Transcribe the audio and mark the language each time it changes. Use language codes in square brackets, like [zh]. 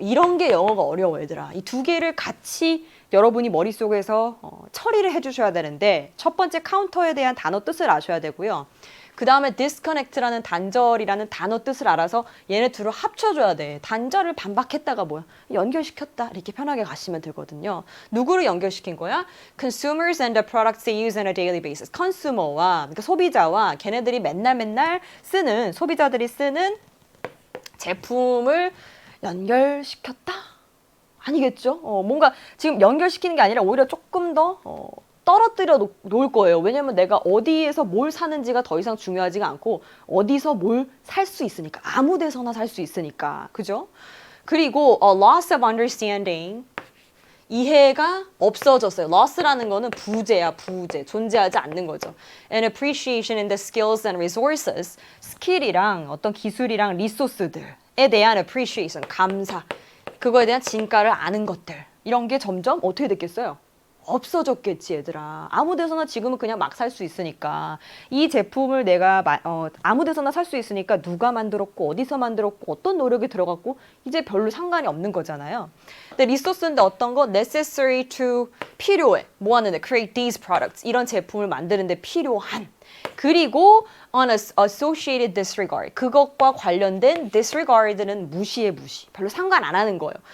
[ko] 이런 게 영어가 어려워, 얘들아. 이 두 개를 같이 여러분이 머릿속에서 처리를 해주셔야 되는데 첫 번째 카운터에 대한 단어 뜻을 아셔야 되고요. 그 다음에 disconnect라는 단절이라는 단어 뜻을 알아서 얘네 둘을 합쳐줘야 돼. 단절을 반박했다가 뭐야? 연결시켰다. 이렇게 편하게 가시면 되거든요. 누구를 연결시킨 거야? [en] Consumers and the products they use on a daily basis. [ko] consumer와 그러니까 소비자와 걔네들이 맨날 쓰는 소비자들이 쓰는 제품을 연결시켰다? 아니겠죠? 뭔가 지금 연결시키는 게 아니라 오히려 조금 더 떨어뜨려 놓을 거예요. 왜냐면 내가 어디에서 뭘 사는지가 더 이상 중요하지가 않고 어디서 뭘 살 수 있으니까. 아무 데서나 살 수 있으니까. 그죠? 그리고 [en] loss of understanding. [ko] 이해가 없어졌어요. loss라는 거는 부재야, 부재. 존재하지 않는 거죠. [en] And appreciation in the skills and resources. [ko] 스킬이랑 어떤 기술이랑 리소스들에 대한 appreciation, 감사. 그거에 대한 진가를 아는 것들. 이런 게 점점 어떻게 됐겠어요? 없어졌겠지, 얘들아. 아무 데서나 지금은 그냥 막 살 수 있으니까. 이 제품을 내가 아무 데서나 살 수 있으니까 누가 만들었고 어디서 만들었고 어떤 노력이 들어갔고 이제 별로 상관이 없는 거잖아요. 근데 리소스인데 어떤 거? [en] necessary to [ko] 필요해. 뭐 하는데? [en] create these products. [ko] 이런 제품을 만드는데 필요한. 그리고 [en] on associated disregard. [ko] 그것과 관련된 disregard는 무시해, 무시. 별로 상관 안 하는 거예요.